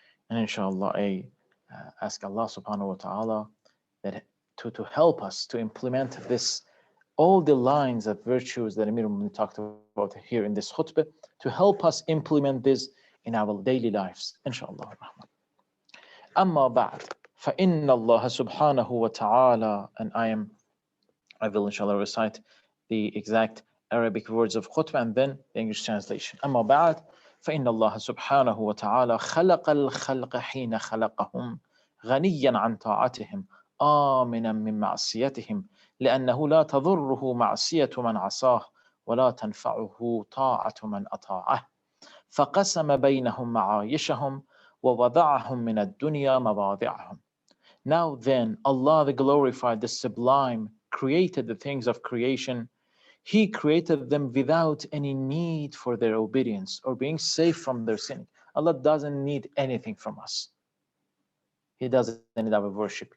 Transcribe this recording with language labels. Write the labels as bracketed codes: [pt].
[en] And inshallah, I ask Allah subhanahu wa ta'ala that to help us to implement this, all the lines of virtues that Amir al-Mu'minin talked about here in this khutbah, to help us implement this in our daily lives, inshallah. Amma ba'd, [ar] فَإِنَّ اللَّهَ سُبْحَانَهُ وَتَعَالَى, [en] and I will inshallah recite the exact Arabic words of khutbah and then the English translation. [ar] Amma ba'd, فإن الله سبحانه وتعالى خلق الخلق حين خلقهم غنيا عن طاعتهم آمنا من معصيتهم لأنه لا تضره معصية من عصاه ولا تنفعه طاعة من أطاعه فقسم بينهم معايشهم ووضعهم من الدنيا مواضعهم. [en] Now then, Allah the Glorified, the Sublime, created the things of creation. He created them without any need for their obedience or being safe from their sin. Allah doesn't need anything from us. He doesn't need our worship.